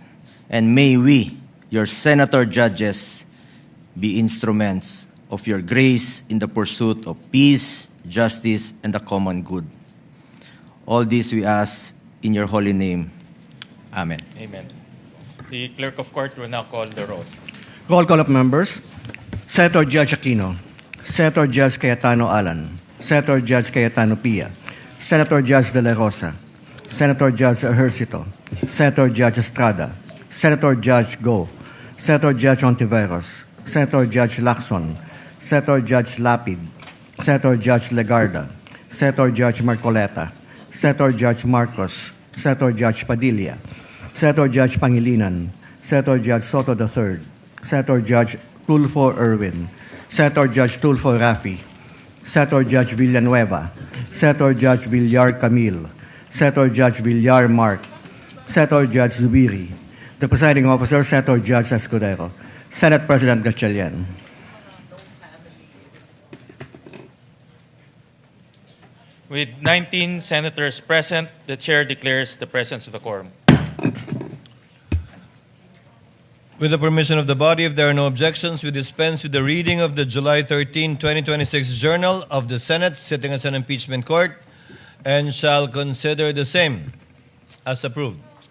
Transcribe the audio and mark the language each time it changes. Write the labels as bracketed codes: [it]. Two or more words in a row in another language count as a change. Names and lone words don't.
[en] And may we, your senator judges, be instruments of your grace in the pursuit of peace, justice, and the common good. All this we ask in your holy name. Amen. Amen. The clerk of court will now call the roll. Roll call of members. Senator Judge Aquino. Senator Judge Cayetano Alan. Senator Judge Cayetano Pia. Senator Judge De La Rosa. Senator Judge Ejercito. Senator Judge Estrada. Senator Judge Go. Senator Judge Ontiveros. Senator Judge Lacson. Senator Judge Lapid. Senator Judge Legarda, Senator Judge Marcoleta, Senator Judge Marcos, Senator Judge Padilla, Senator Judge Pangilinan, Senator Judge Soto III, Senator Judge Tulfo Erwin, Senator Judge Tulfo Raffy, Senator Judge Villanueva, Senator Judge Villar Camille, Senator Judge Villar Mark, Senator Judge Zubiri, the presiding officer, Senator Judge Escudero, Senate President Gatchalian. With 19 senators present, the chair declares the presence of the quorum. With the permission of the body, if there are no objections, we dispense with the reading of the July 13, 2026 Journal of the Senate sitting as an impeachment court and shall consider the same as approved.